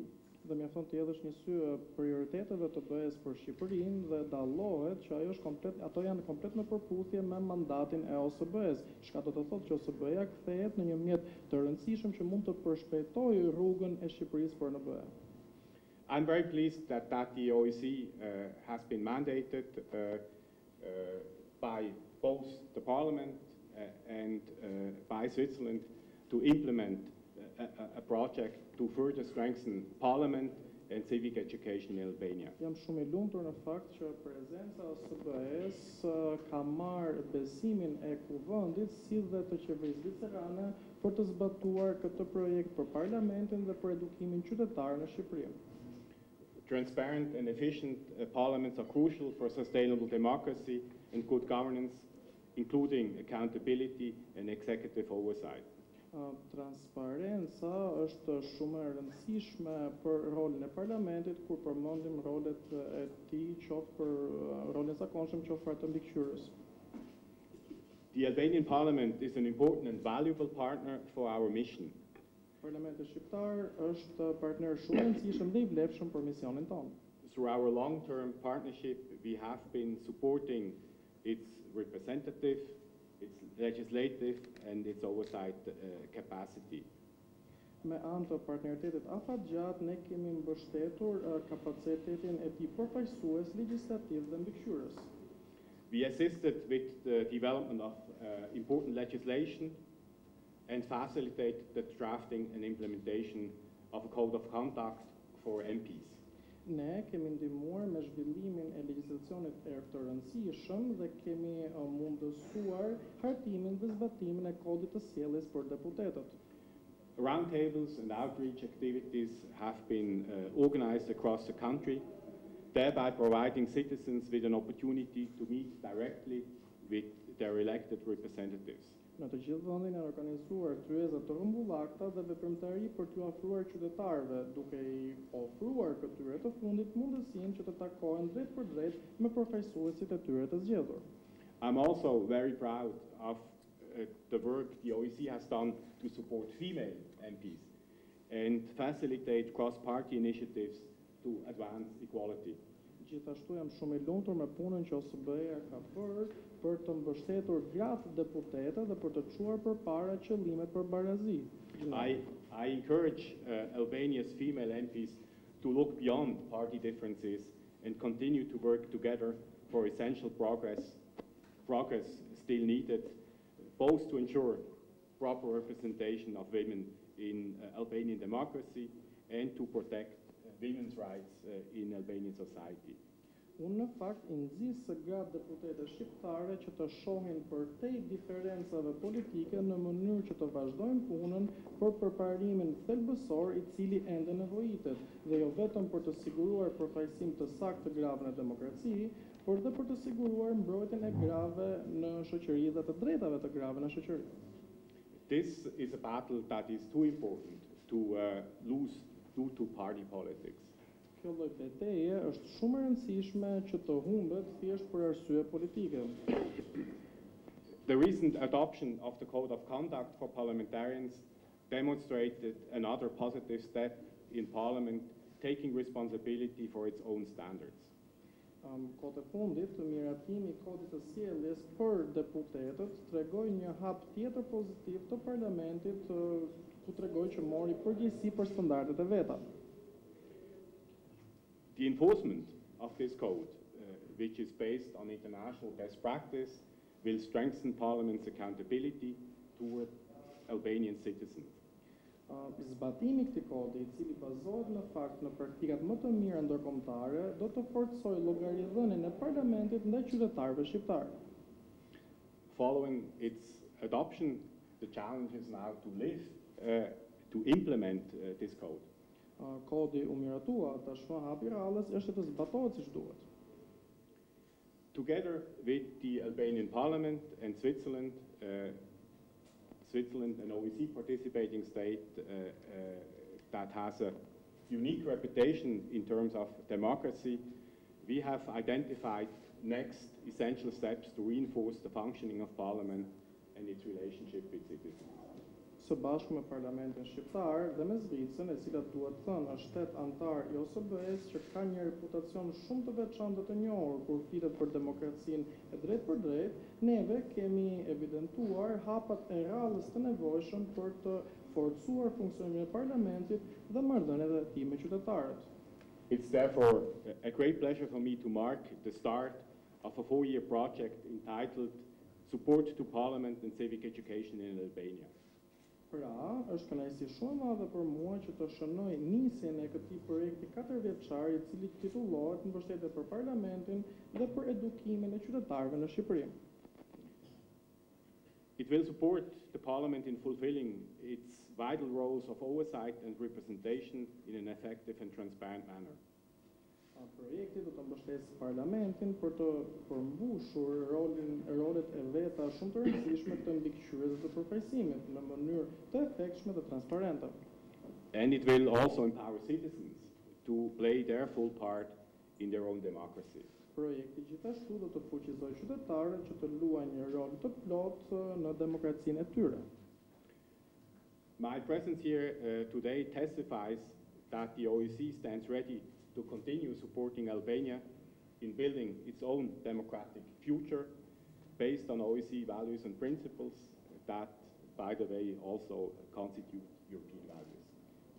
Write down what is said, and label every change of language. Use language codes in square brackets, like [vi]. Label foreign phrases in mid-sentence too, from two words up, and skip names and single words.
[sq] Dhe mjafton të hedhësh një sy prioriteteve të BE-s për Shqipërinë dhe dallohet që ato janë komplet në përputhje me mandatin e OSBE-s, çka do të thotë që OSBE-ja kthehet në një mjet të rëndësishëm që mund të përshpejtojë rrugën e Shqipërisë për në BE. [en] I'm very pleased that the OEC has been mandated by both the Parliament and by Switzerland to implement a project to further strengthen Parliament and civic education in Albania. [sq] Jam shumë I lumtur në fakt që prezenca e OSBE-s ka marrë besimin e Kuvendit si dhe të Qeverisë Zvicerane për të zbatuar këtë projekt për Parlamentin dhe për edukimin qytetar në Shqipëri. [en] Transparent and efficient parliaments are crucial for sustainable democracy and good governance, including accountability and executive oversight. [sq] Transparenca është shumë e rëndësishme për rolin e parlamentit, kur përmendim rolet e tij, qoftë për rolin e zakonshëm, qoftë për atë mbikëqyrës. [en] The Albanian Parliament is an important and valuable partner for our mission. [sq] Parlamenti shqiptar është partner shumë I rëndësishëm dhe I vlefshëm për misionin tonë. [en] Through our long-term partnership, we have been supporting its representative, its legislative and its oversight capacity. [sq] Me anë të partneritetit afatgjatë, ne kemi mbështetur kapacitetin e tij përfaqësues, legjislativ dhe mbikëqyrës. [en] We assisted with the development of important legislation and facilitate the drafting and implementation of a code of conduct for MPs. [sq] Ne kemi ndihmuar me zhvillimin e legjislacionit të rëndësishëm dhe kemi mundësuar hartimin dhe zbatimin e kodit të sjelljes për deputetët. [en] Roundtables and outreach activities have been organized across the country, thereby providing citizens with an opportunity to meet directly with their elected representatives. [sq] Në të gjithë vendin janë organizuar kryeza të rrumbullakta dhe veprimtari për t'u ofruar qytetarëve, duke I ofruar këtyre të fundit mundësinë që të takohen drejt për drejt me përfaqësuesit e tyre të zgjedhur. [en] I'm also very proud of the work the OEC has done to support female MPs and facilitate cross-party initiatives to advance equality. [sq] Gjithashtu jam shumë I lumtur me punën që OSBE-ja ka bërë për të mbështetur gratë deputete dhe për të çuar përpara qëllimet për barazi. [en] I encourage Albania's female MPs to look beyond party differences and continue to work together for essential progress still needed, both to ensure proper representation of women in Albanian democracy and to protect women's rights in Albanian society. [sq] Unë në fakt I nxis së gratë deputete shqiptare që të shohin përtej diferencave politike në mënyrë që të vazhdojnë punën për përparimin thelbësor I cili ende nevojitet, dhe jo vetëm për të siguruar përfaqësim të saktë të grave në demokraci, por dhe për të siguruar mbrojtjen e grave në shoqëri dhe të drejtave të grave në shoqëri. [en] This is a battle that is too important to lose due to party politics. [sq] Kjo lloj betejë është shumë e rëndësishme që të humbet thjesht për arsye politike. [en] The recent adoption of the Code of Conduct for Parliamentarians demonstrated another positive step in Parliament taking responsibility for its own standards. [sq] Kohët e fundit, miratimi I kodit të sjelljes për deputetët tregoi një hap tjetër pozitiv të Parlamentit, ku tregoi që mori përgjegjësi për standardet e veta. [en] The enforcement of this code, which is based on international best practice, will strengthen Parliament's accountability toward Albanian citizens. [sq] Zbatimi I këtij kodi, I cili bazohet në fakt në praktikat më të mira ndërkombëtare, do të forcojë llogaridhënien e Parlamentit ndaj qytetarëve shqiptar. [en] Following its adoption, the challenge is now to implement this code. [sq] Kodi u miratua, tashmë hapi rallës është të zbatohet siç duhet. [en] Together with the Albanian Parliament and Switzerland an OEC participating state that has a unique reputation in terms of democracy, we have identified next essential steps to reinforce the functioning of Parliament and its relationship with citizens. [sq] Së bashku me Parlamentin Shqiptar dhe me Zvicrën, e cila duhet thënë është shtet antar I OSBE-së që ka një reputacion shumë të veçantë të njohur kur flitet për demokracinë e drejt për drejt, neve kemi evidentuar hapat e rrallës të nevojshëm për të forcuar funksionimin e Parlamentit dhe marrëdhëniet e tij me qytetarët. [en] It's therefore a great pleasure for me to mark the start of a 4-year project entitled Support to Parliament and Civic Education in Albania. [sq] Pra, është kënaqësi shumë e madhe për mua që të shënoj nisjen e këtij projekti 4 vjeçar I cili titullohet Mbështetje për Parlamentin dhe për edukimin e qytetarëve në Shqipëri. [en] It will support the Parliament in fulfilling its vital roles of oversight and representation in an effective and transparent manner. [sq] Projekti do të mbështesë Parlamentin për të përmbushur rolet e veta shumë të rëndësishme të mbikëqyrjes dhe të përfaqësimit në mënyrë të efektshme dhe transparente. [en] And it will also empower citizens to play their full part in their own democracy. [sq] Projekti gjithashtu do të fuqizojë qytetarët që të luajnë një rol të plotë në demokracinë e tyre. [en] My presence here today testifies that the OEC stands ready to continue supporting Albania in building its own democratic future based on OEC values and principles that, by the way, also constitute European values.